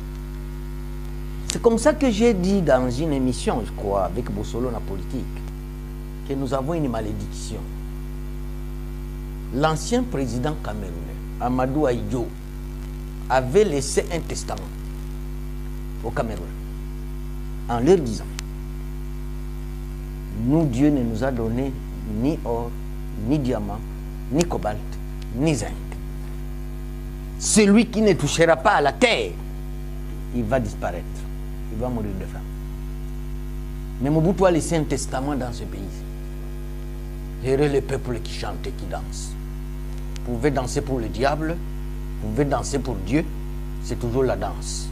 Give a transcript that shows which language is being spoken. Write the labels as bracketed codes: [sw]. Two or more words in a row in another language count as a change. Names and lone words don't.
[fr] C'est comme ça que j'ai dit dans une émission, je crois, avec Bossolo la politique, que nous avons une malédiction. L'ancien président camerounais, Amadou Ahidjo, avait laissé un testament au Cameroun en leur disant: nous, Dieu ne nous a donné ni or, ni diamant, ni cobalt, ni zinc. Celui qui ne touchera pas à la terre, il va disparaître. Il va mourir de faim. Mais Mobutu a laissé un testament dans ce pays. Heureux le peuple qui chante et qui danse. Vous pouvez danser pour le diable, vous pouvez danser pour Dieu, c'est toujours la danse.